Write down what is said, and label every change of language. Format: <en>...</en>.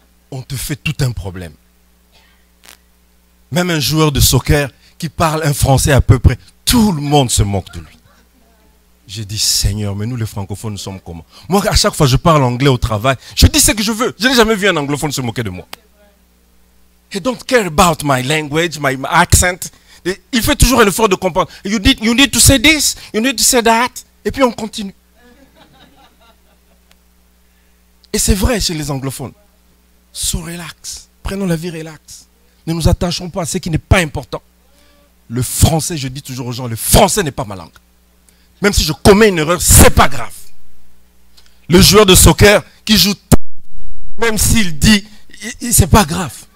<fr>On te fait tout un problème. Même un joueur de soccer qui parle un français à peu près, tout le monde se moque de lui. J'ai dit, Seigneur, mais nous les francophones, nous sommes comment? Moi, à chaque fois que je parle anglais au travail, je dis ce que je veux. Je n'ai jamais vu un anglophone se moquer de moi.</fr> <en>He don't care about my language, my accent.</en> <fr>Il fait toujours l'effort de comprendre.</fr> <en>You need to say this, you need to say that.</en> <fr>Et puis on continue. Et c'est vrai chez les anglophones.</fr> <en>So relax.</en> <fr>Prenons la vie relax. Ne nous attachons pas à ce qui n'est pas important. Le français, je dis toujours aux gens, le français n'est pas ma langue. Même si je commets une erreur, c'est pas grave. Le joueur de soccer qui joue, même s'il dit, c'est pas grave.</fr>